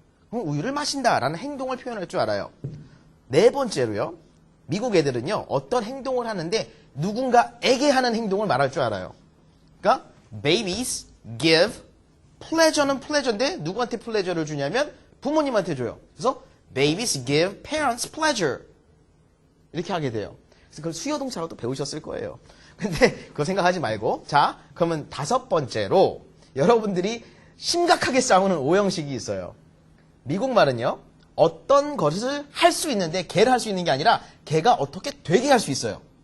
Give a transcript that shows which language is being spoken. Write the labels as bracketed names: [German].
[Korean] 우유를 마신다 라는 행동을 표현할 줄 알아요. 네 번째로요. 미국 애들은요. 어떤 행동을 하는데 누군가에게 하는 행동을 말할 줄 알아요. 그러니까 [English] babies give [Korean] pleasure는 pleasure인데 누구한테 pleasure를 주냐면 부모님한테 줘요. [English] 그래서 babies give parents pleasure. [Korean] 이렇게 하게 돼요. 그래서 그걸 수요동사로도 배우셨을 거예요. 근데 그거 생각하지 말고 자, 그러면 5번째로 여러분들이 심각하게 싸우는 오형식이 있어요. 미국 말은요. 어떤 것을 할 수 있는데 걔를 할 수 있는 게 아니라 걔가 어떻게 되게 할 수 있어요.